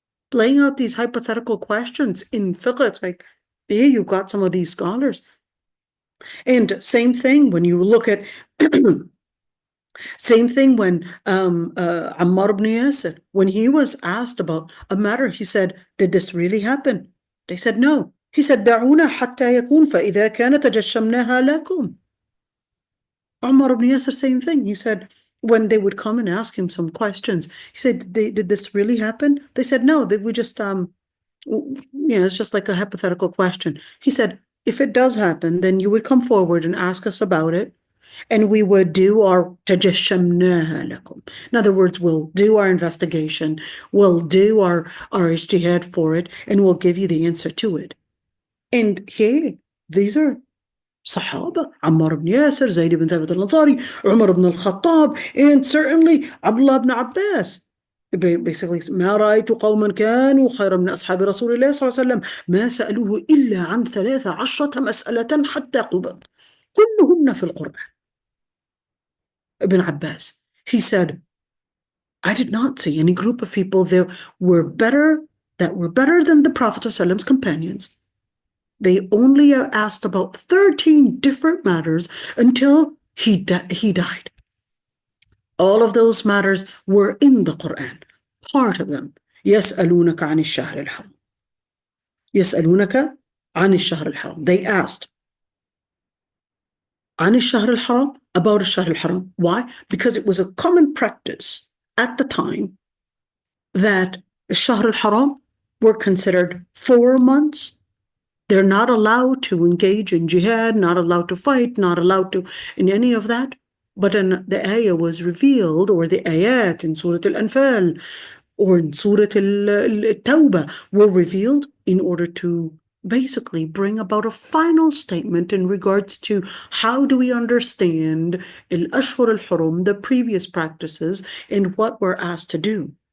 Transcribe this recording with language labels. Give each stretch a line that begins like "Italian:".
English: Playing out these hypothetical questions in fiqh, it's like, here you've got some of these scholars. And same thing when you look at same thing when Ammar ibn Yasir, when he was asked about a matter, he said, did this really happen? They said, no.
Arabic: He said, دعونا حتى يكون فإذا كان تجشمناها لكم.
English: Ammar ibn Yasir, same thing. He said, when they would come and ask him some questions, he said, did this really happen? They said, no, we just, it's just like a hypothetical question. He said, if it does happen, then you would come forward and ask us about it. And we would do our
Arabic: تجشمناها لكم.
English: In other words, we'll do our investigation, we'll do our ijtihad for it, and we'll give you the answer to it. And hey, these are Sahaba, Ammar ibn Yasir, Zayd ibn Thabit al-Ansari, Umar ibn al-Khattab, and certainly Abdullah ibn Abbas. Basically,
Arabic: ما رأيت قوما كانوا خيرا من أصحاب رسول الله صلى الله عليه وسلم ما سألوه إلا عن 13 مسألة حتى قبض كلهن في القرآن.
English: Ibn Abbas, he said, I did not see any group of people that were better than the Prophet ﷺ's companions. They only asked about 13 different matters until he died. All of those matters were in the Quran. Part of them.
Arabic: يسألونك عن الشهر الحرام. يسألونك عن الشهر الحرام.
English: They asked
Arabic: عن الشهر الحرام,
English: about
Arabic: الشهر الحرام.
English: Why? Because it was a common practice at the time that
Arabic: الشهر الحرام
English: were considered 4 months. They're not allowed to engage in jihad, not allowed to fight, not allowed to in any of that. But the ayah was revealed, or the ayat in Surah al-Anfal or in Surah al-Tawbah were revealed in order to basically bring about a final statement in regards to how do we understand al-Ashhur al-Hurum, the previous practices, and what we're asked to do.